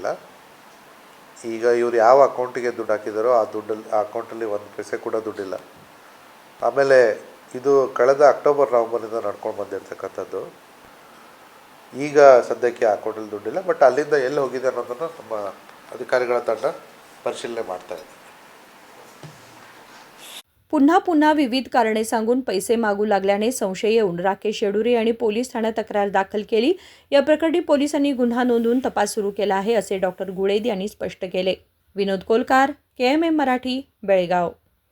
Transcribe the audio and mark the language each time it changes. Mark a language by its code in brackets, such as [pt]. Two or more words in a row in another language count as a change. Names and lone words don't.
[kn] ಈಗ ಇವ್ರು ಯಾವ ಅಕೌಂಟಿಗೆ ದುಡ್ಡು ಹಾಕಿದಾರೋ ಆ ದುಡ್ಡಲ್ಲಿ ಆ ಅಕೌಂಟಲ್ಲಿ 1 ಪೈಸೆ ಕೂಡ ದುಡ್ಡಿಲ್ಲ. ಆಮೇಲೆ ಇದು ಕಳೆದ ಅಕ್ಟೋಬರ್ ನವಂಬರಿಂದ ನಡ್ಕೊಂಡು ಬಂದಿರತಕ್ಕಂಥದ್ದು. ಈಗ ಸದ್ಯಕ್ಕೆ ಆ ಅಕೌಂಟಲ್ಲಿ ದುಡ್ಡಿಲ್ಲ, ಬಟ್ ಅಲ್ಲಿಂದ ಎಲ್ಲಿ ಹೋಗಿದೆ ಅನ್ನೋದನ್ನು ನಮ್ಮ अधिकारिಗಳ ತಂಡ ಪರಿಶೀಲನೆ ಮಾಡ್ತಾ ಇದೆ. [mr] पुन्हा पुन्हा विविध कारणे सांगून पैसे मागू लागल्याने संशय येऊन राकेश येडुरे यांनी पोलीस ठाण्यात तक्रार दाखल केली. या प्रकरणी पोलिसांनी गुन्हा नोंदवून तपास सुरू केला आहे, असे डॉक्टर गुळेद यांनी स्पष्ट केले. विनोद कोलकार, KMM मराठी, बेळगाव.